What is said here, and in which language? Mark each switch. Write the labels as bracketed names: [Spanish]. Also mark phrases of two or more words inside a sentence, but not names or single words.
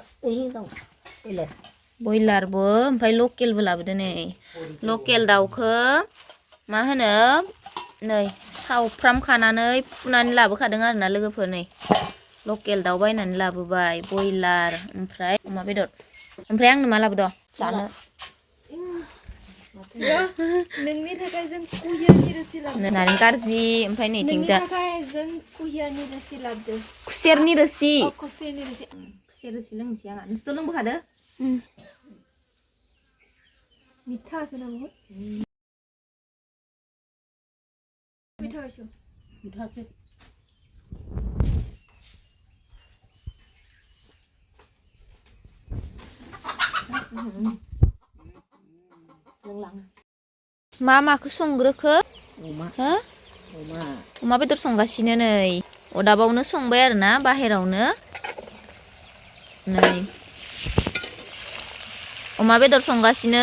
[Bodo] बयलारबो ओमफ्राय लकेलबो लाबोदो नै लकेल दाउखौ मा होनो नै सावफ्राम खानानै फुनानै लाबोखादों आरोना लोगोफोर नै लकेल दाउ बायनानै लाबोबाय बयलार ओमफ्राय अमा बेदर ओमफ्राय आंनो मा लाबोद' जानो नोंनि थाखाय जों कुहियारनि रोसि लाबोदों नारें कारजि ओमफ्राय नैथिंजा नोंनि थाखाय जों कुहियारनि रोसि लाबोदों खुसेरनि रोसि खुसेरनि रोसि खुसेर रोसि लोंनोसै आंहा नोंसोरथ' लोंबोखादो [Assamese] মিঠা আছে না বহুত মিঠা হইছে মিঠা আছে [Bodo] मा माखौ संग्रोखो अमा बेदर संगासिनो नै अदाबावनो संबाय आरोना बाहेरावनो नै अमा बेदर संगासिनो